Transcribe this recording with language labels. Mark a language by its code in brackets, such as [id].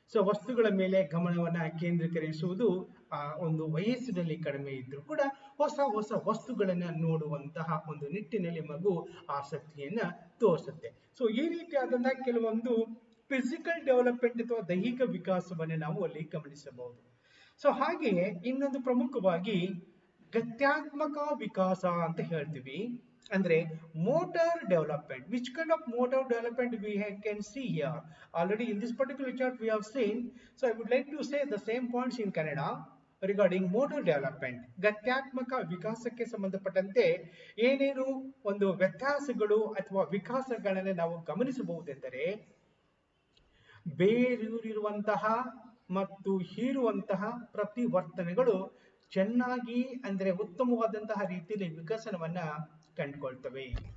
[kn] So ವಸ್ತುಗಳ ಮೇಲೆ ಗಮನವನ್ನ ಕೇಂದ್ರೀಕರಿಸುವುದು ಆ ಒಂದು ವಯಸ್ಸಿನಲ್ಲಿ ಕಡಿಮೆ ಇದ್ರೂ ಕೂಡ ಹೊಸ ಹೊಸ ವಸ್ತುಗಳನ್ನ ನೋಡುವಂತಹ ಒಂದು ನಿಟ್ಟಿನಲ್ಲಿ ಮಗು ಆಸಕ್ತಿಯನ್ನ ತೋರಿಸುತ್ತೆ. ಸೊ ಈ ರೀತಿಯಾದಂತಹ ಕೆಲವೊಂದು ಫಿಸಿಕಲ್ ಡೆವಲಪ್ಮೆಂಟ್ ಅಥವಾ ದೈಹಿಕ ವಿಕಾಸವನ್ನ ನಾವು ಅಲ್ಲಿ ಗಮನಿಸಬಹುದು. ಸೊ ಹಾಗೆಯೇ ಇನ್ನೊಂದು ಪ್ರಮುಖವಾಗಿ ಗತ್ಯಾತ್ಮಕ ವಿಕಾಸ ಅಂತ ಹೇಳ್ತೀವಿ. [en] ಅಂದ್ರೆ motor development. Which kind of motor development we can see here? Already in this particular chart we have seen. So I would like to say the same points in Kannada regarding motor development. [kn] ಗತ್ಯಾತ್ಮಕ ವಿಕಾಸಕ್ಕೆ ಸಂಬಂಧಪಟ್ಟಂತೆ ಏನೇನು ಒಂದು ವ್ಯತ್ಯಾಸಗಳು ಅಥವಾ ವಿಕಾಸಗಳನ್ನು ನಾವು ಗಮನಿಸಬಹುದೆಂದರೆ, ಬೇರೂರಿರುವಂತಹ ಮತ್ತು ಹೀರುವಂತಹ ಪ್ರತಿವರ್ತನೆಗಳು ಚೆನ್ನಾಗಿ ಅಂದ್ರೆ ಉತ್ತಮವಾದಂತಹ ರೀತಿಯಲ್ಲಿ ವಿಕಸನವನ್ನ ಕಂಡುಕೊಳ್ತವೆ.